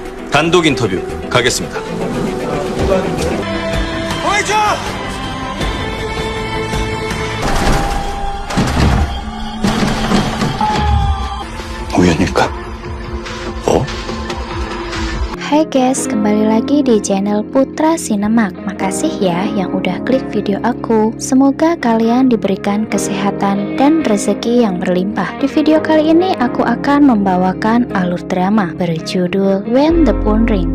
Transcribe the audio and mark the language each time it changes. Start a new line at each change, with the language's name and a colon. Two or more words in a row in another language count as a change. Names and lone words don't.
Korean: 단독 인터뷰 가겠습니다. 우연일까? 뭐?
Indonesian: Hai guys, kembali lagi di channel Putra Sinemak. Makasih ya yang udah klik video aku. Semoga kalian diberikan kesehatan dan rezeki yang berlimpah. Di video kali ini aku akan membawakan alur drama berjudul When the Phone Ring.